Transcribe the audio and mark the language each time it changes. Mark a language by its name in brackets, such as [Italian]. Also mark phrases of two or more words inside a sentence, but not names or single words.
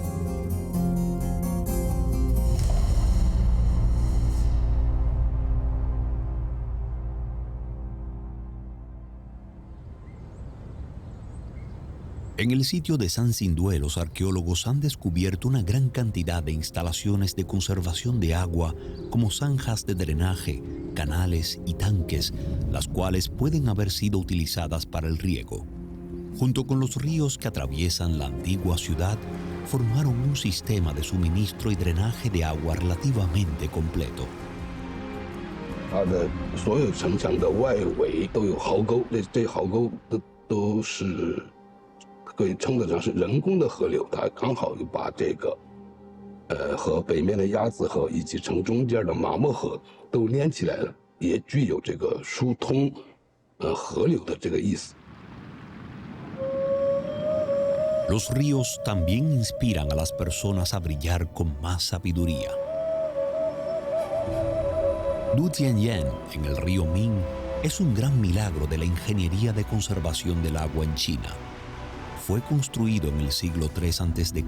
[Spanish] En el sitio de San Sindué, los arqueólogos han descubierto una gran cantidad de instalaciones de conservación de agua, como zanjas de drenaje, canales y tanques, las cuales pueden haber sido utilizadas para el riego. Junto con los ríos que atraviesan la antigua ciudad, formaron un sistema de suministro y drenaje de agua relativamente completo. [Chinese] 它的所有城墙的外围都有壕沟，这壕沟都是 可以称得上是人工的河流，它刚好就把这个，和北面的鸭子河以及城中间的马莫河都连起来了，也具有这个疏通，河流的这个意思。 [Spanish] Los ríos también inspiran a las personas a brillar con más sabiduría. Du Tianyan, en el río Ming, es un gran milagro de la ingeniería de conservación del agua en China. Fue construido en el siglo III a.C.